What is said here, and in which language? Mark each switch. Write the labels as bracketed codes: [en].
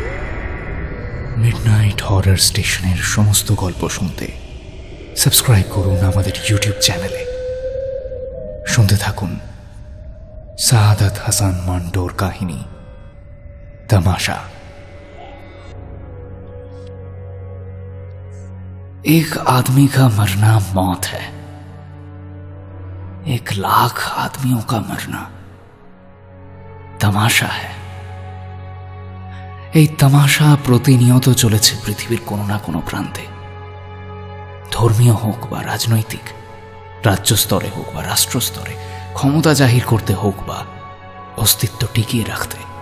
[bn] Horror স্টেশনের সমস্ত গল্প শুনতে সাবস্ক্রাইব করুন আমাদের ইউটিউব চ্যানেলে। শুনতে থাকুন সাআদাত হাসান মান্টোর কাহিনী तमाशा। [hi] एक आदमी का मरना मौत है, 1,00,000 आदमियों का मरना तमाशा है। [bn] এই তামাশা প্রতিনিয়ত চলেছে পৃথিবীর কোনো না কোনো প্রান্তে, ধর্মীয় হোক বা রাজনৈতিক, রাজ্য স্তরে হোক বা রাষ্ট্র স্তরে, ক্ষমতা জাহির করতে হোক বা অস্তিত্ব টিকিয়ে রাখতে।